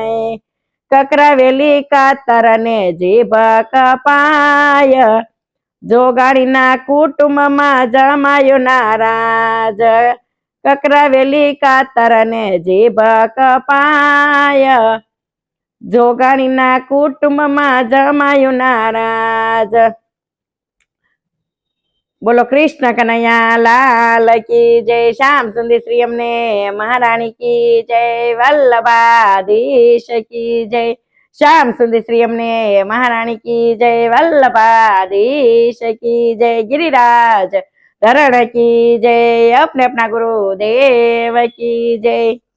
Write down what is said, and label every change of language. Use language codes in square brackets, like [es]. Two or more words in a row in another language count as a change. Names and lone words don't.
[gu] કકરાવેલી કાતર ને જીભ કપાય, જોગાણીના કુટુંબમાં જમાયો નારાજ। કકરાવેલી કાતર ને જીભ કપાય, જોગાણીના કુટુંબમાં જમાયું નારાજ। [hi] बोलो कृष्ण कन्हैया लाल की जय, श्याम सुंदर श्री अमने महारानी की जय, वल्लभाधीश की जय, श्याम सुंदर श्री अमने महारानी की जय, वल्लभाधीश की जय, गिरिराज धरण की जय, अपने अपना गुरु देव की जय।